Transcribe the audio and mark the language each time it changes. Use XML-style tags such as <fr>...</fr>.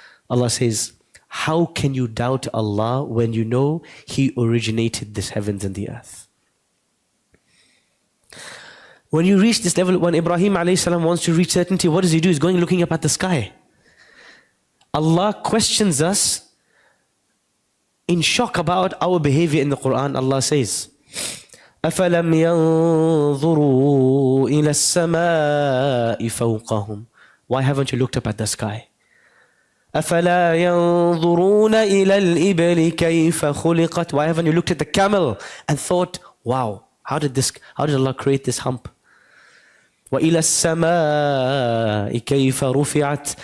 <en>Allah says, how can you doubt Allah when you know He originated this heavens and the earth? When you reach this level, when Ibrahim alayhi salam wants to reach certainty, what does he do? He's going looking up at the sky. Allah questions us in shock about our behavior in the Qur'an. Allah says,</en> <ar>أَفَلَمْ يَنظُرُوا إِلَى السَّمَاءِ فَوْقَهُمْ.</ar> <en>Why haven't you looked up at the sky?</en> <ar>أَفَلَا يَنظُرُونَ إِلَى الْإِبِلِ كَيْفَ خُلِقَتْ.</ar> <en>Why haven't you looked at the camel and thought, wow, how did Allah create this hump?</en> <ar>وَإِلَى السَّمَاءِ كَيْفَ رُفِعَتْ.</ar>